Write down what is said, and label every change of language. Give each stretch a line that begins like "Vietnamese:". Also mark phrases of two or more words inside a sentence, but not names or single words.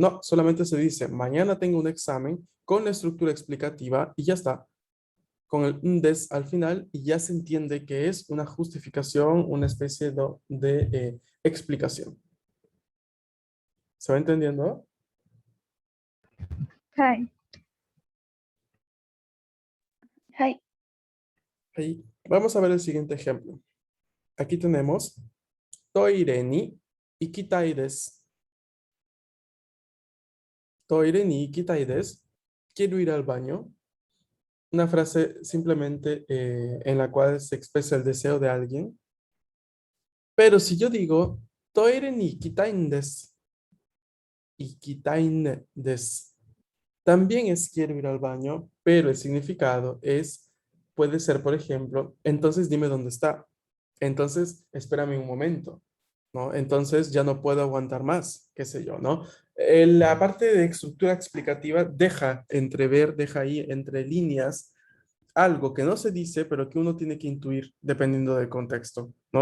Spanish: No, solamente se dice, mañana tengo un examen con la estructura explicativa y ya está con el des al final y ya se entiende que es una justificación, una especie de explicación. ¿Se va entendiendo?
Japanese: はい。はい。
Spanish: Ahí. Vamos a ver el siguiente ejemplo. Aquí tenemos
Japanese: トイレに行きたいです. トイレに行きたいです.
Spanish: Quiero ir al baño. Una frase simplemente en la cual se expresa el deseo de alguien. Pero si yo digo
Japanese: トイレに行きたいです、行きたいです,
Spanish: también es quiero ir al baño, pero el significado es, puede ser, por ejemplo, entonces dime dónde está. Entonces, espérame un momento, ¿no? Entonces ya no puedo aguantar más, qué sé yo, ¿no? La parte de estructura explicativa deja entrever, deja ahí entre líneas algo que no se dice, pero que uno tiene que intuir dependiendo del contexto, ¿no?